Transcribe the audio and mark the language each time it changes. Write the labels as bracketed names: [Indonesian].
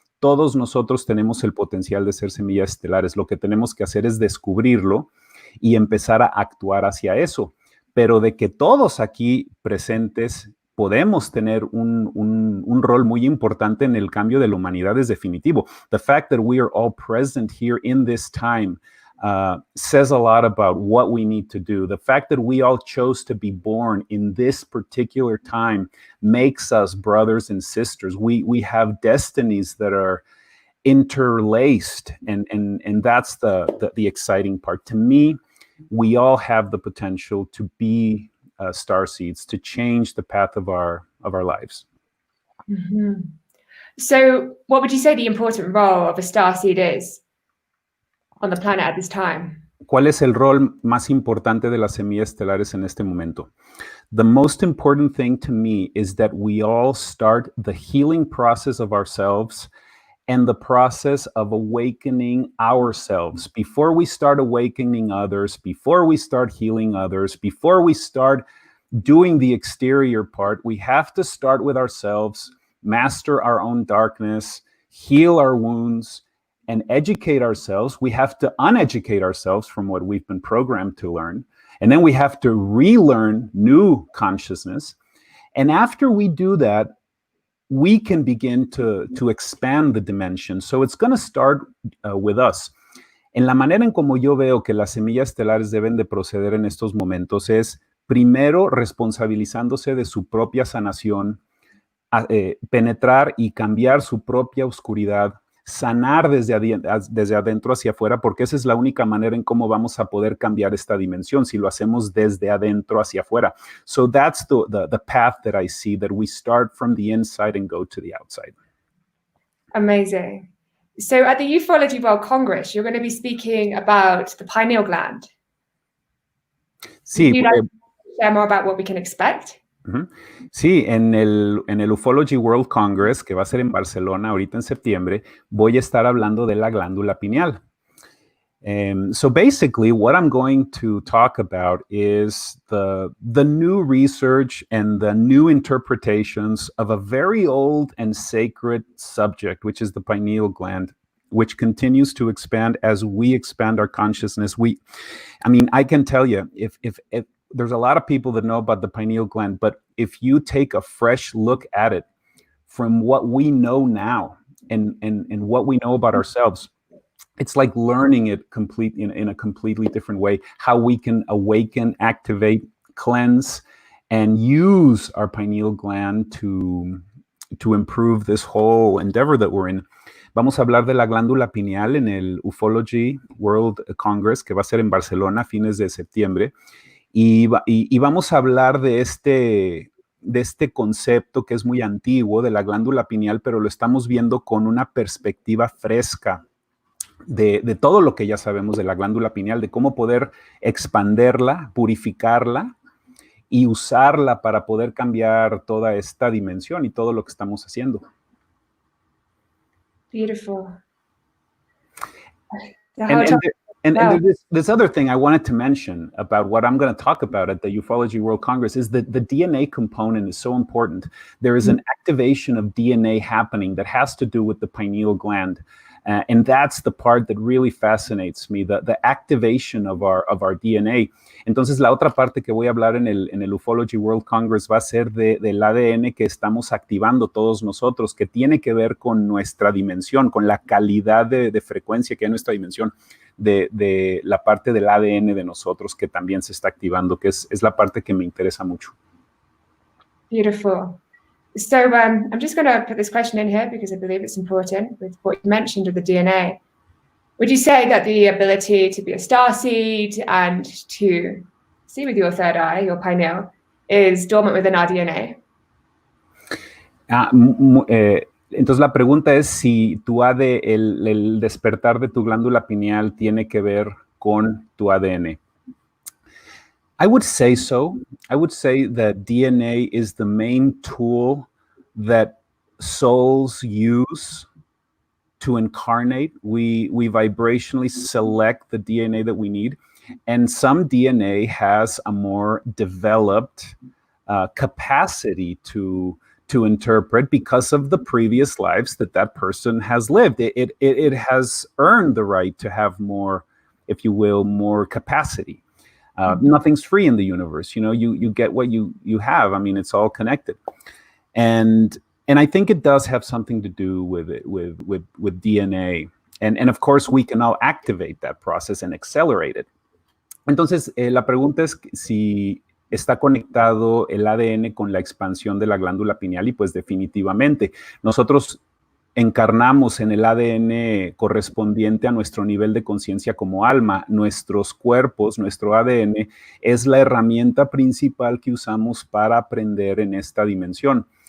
[Spanish] Todos nosotros tenemos el potencial de ser semillas estelares. Lo que tenemos que hacer es descubrirlo y empezar a actuar hacia eso. Pero de que todos aquí presentes podemos tener un rol muy importante en el cambio de la humanidad es definitivo. [English] The fact that we are all present here in this time says a lot about what we need to do. The fact that we all chose to be born in this particular time makes us brothers and sisters. We have destinies that are interlaced, and that's the exciting part. To me, we all have the potential to be starseeds, to change the path of our lives. Mm-hmm. So what would you say the important role of a starseed is on the planet at this time? [Spanish] ¿Cuál es el rol más importante de las semillas estelares en este momento? [English] The most important thing to me is that we all start the healing process of ourselves and the process of awakening ourselves. Before we start awakening others, before we start healing others, before we start doing the exterior part, we have to start with ourselves, master our own darkness, heal our wounds, and educate ourselves. We have to uneducate ourselves from what we've been programmed to learn. And then we have to relearn new consciousness. And after we do that, we can begin to expand the dimension. So it's going to start with us. [Spanish] En la manera en como yo veo que las semillas estelares deben de proceder en estos momentos es, primero, responsabilizándose de su propia sanación, penetrar y cambiar su propia oscuridad, sanar desde adentro hacia afuera, porque esa es la única manera en cómo vamos a poder cambiar esta dimensión, si lo hacemos desde adentro hacia afuera. [English] So that's the path that I see, that we start from the inside and go to the outside. Amazing. So at the Ufology World Congress, you're going to be speaking about the pineal gland. [Spanish] Sí. [English] Would you like to share more about what we can expect? [Spanish] Sí, en el Ufology World Congress, que va a ser en Barcelona ahorita en septiembre, voy a estar hablando de la glándula pineal. [English] So basically, what I'm going to talk about is the new research and the new interpretations of a very old and sacred subject, which is the pineal gland, which continues to expand as we expand our consciousness. I can tell you, if there's a lot of people that know about the pineal gland, but if you take a fresh look at it from what we know now and what we know about ourselves, it's like learning it in a completely different way, how we can awaken, activate, cleanse, and use our pineal gland to improve this whole endeavor that we're in. [Spanish] Vamos a hablar de la glándula pineal en el Ufology World Congress, que va a ser en Barcelona a fines de septiembre. Y vamos a hablar de este concepto que es muy antiguo, de la glándula pineal, pero lo estamos viendo con una perspectiva fresca de todo lo que ya sabemos de la glándula pineal, de cómo poder expanderla, purificarla y usarla para poder cambiar toda esta dimensión y todo lo que estamos haciendo. [English] Beautiful. And there's this other thing I wanted to mention about what I'm going to talk about at the Ufology World Congress is that the DNA component is so important. There is an activation of DNA happening that has to do with the pineal gland. And that's the part that really fascinates me, the activation of our DNA. [Spanish] Entonces, la otra parte que voy a hablar en el Ufology World Congress va a ser del ADN que estamos activando todos nosotros, que tiene que ver con nuestra dimensión, con la calidad de frecuencia que hay en nuestra dimensión, de la parte del ADN de nosotros que también se está activando, que es la parte que me interesa mucho. [English] Beautiful. So I'm just going to put this question in here because I believe it's important with what you mentioned of the DNA. Would you say that the ability to be a starseed and to see with your third eye, your pineal, is dormant within our DNA? [Spanish] Entonces la pregunta es si el despertar de tu glándula pineal tiene que ver con tu ADN. [English] I would say so. I would say that DNA is the main tool that souls use to incarnate. We vibrationally select the DNA that we need. And some DNA has a more developed capacity to interpret because of the previous lives that person has lived. It has earned the right to have more, if you will, more capacity. Nothing's free in the universe. You get what you have. I mean, it's all connected. And I think it does have something to do with it, with DNA. And of course, we can now activate that process and accelerate it. [Spanish] Entonces, la pregunta es si está conectado el ADN con la expansión de la glándula pineal, y pues definitivamente. Nosotros encarnamos en el ADN correspondiente a nuestro nivel de conciencia como alma. Nuestros cuerpos, nuestro ADN, es la herramienta principal que usamos para aprender en esta dimensión.